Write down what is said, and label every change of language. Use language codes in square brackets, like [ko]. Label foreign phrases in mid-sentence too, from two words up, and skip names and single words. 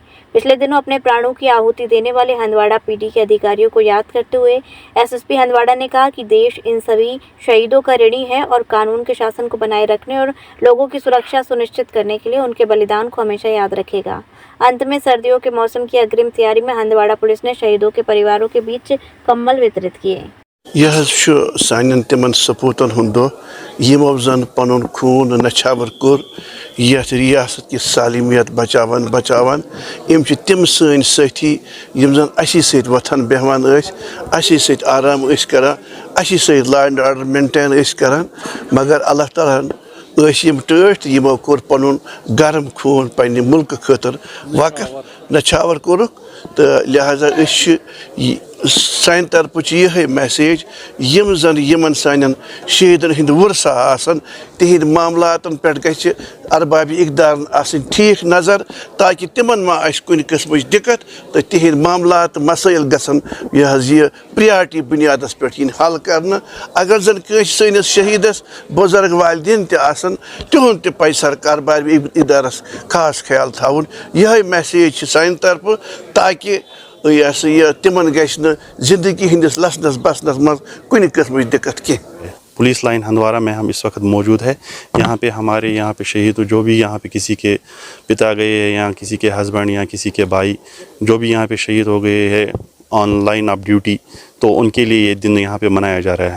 [hi] पिछले दिनों अपने प्राणों की आहुति देने वाले हंदवाड़ा पीडी के अधिकारियों को याद करते हुए एसएसपी हंदवाड़ा ने कहा कि देश इन सभी शहीदों का ऋणी है और कानून के शासन को बनाए रखने और लोगों की सुरक्षा सुनिश्चित करने के लिए उनके बलिदान को हमेशा याद रखेगा। अंत में सर्दियों के मौसम की अग्रिम तैयारी में हंदवाड़ा पुलिस ने शहीदों के परिवारों के बीच कंबल वितरित किए। [ks] यह सान तिमन सपूतन हुंद यमो जन पन खून नछावर कोर यथ रियासत की सालिमियत बचावन बचावन यम तिम सन साथी यम जन असी सत वथन बेहवान असी सत आराम करा असी सत [en] law and order maintain [ks] करान मगर अल्लाह तालाहन यम टठ यमो कोर पन गरम खून पन्ने मुल्क खतर वक़्त नछावर कोरुक तो लिहाजा सान तरफ यह मैसेज यम जन यमन सान शहीदन हंद वर्सा आसन तिहद मामलातन पे गि अरबाब इकदार आसन ठीक नज़र ताकि तिमन मा आस कुन किस्म दिक्कत तो तिहद मामलात मसाइल गसन यह प्रियारिटी बुनियादस पे हल कर। अगर जन सैनिस शहीदस बुजुर्ग वालदेन तहन तिहुंद तह पै सरकार बार इदारस खास ख्याल थवन यह मैसेज सान तरफ ताकि यह तिमन गि जिंदगी हंदिस लसनस बसनस मज कुन किस्म दिक्कत की। [hi] पुलिस लाइन हंदवाड़ा में हम इस वक्त मौजूद है। यहाँ पे हमारे यहाँ पे शहीद जो भी यहाँ पे किसी के पिता गए हैं या किसी के हस्बैंड या किसी के भाई जो भी यहाँ पे शहीद हो गए हैं [en] on line of duty, [hi] तो उनके लिए ये दिन यहाँ पे मनाया जा रहा है।